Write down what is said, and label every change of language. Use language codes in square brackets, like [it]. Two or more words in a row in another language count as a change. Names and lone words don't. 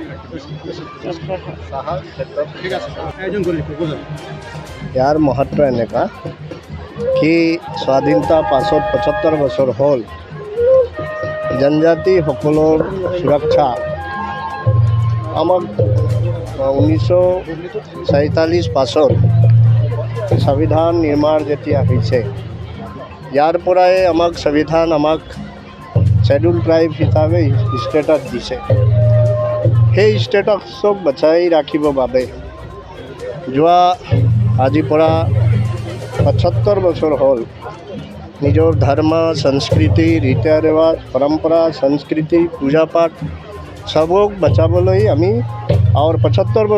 [as] ইয়াৰ মহত্ব এনেকুৱা কি স্বাধীনতাৰ পাছত 75 বছৰ হ'ল জনজাতিসকলৰ সুৰক্ষা আমাক 1947 পাছত সংবিধান নিৰ্মাণ যেতিয়া হৈছে ইয়াৰ পৰাই আমাক সংবিধান আমাক [en] scheduled tribe [as] হিচাপে ষ্টেটাছ দিছে সেই স্টেটাসক বচাই ৰাখিব বাবে যোৱা আজিৰ পৰা 75 বছৰ হ'ল নিজৰ ধৰ্ম সংস্কৃতি ৰীতি ৰিৱাজ পৰম্পৰা সংস্কৃতি পূজা পাঠ সবক বচাবলৈ আমি আৰু 75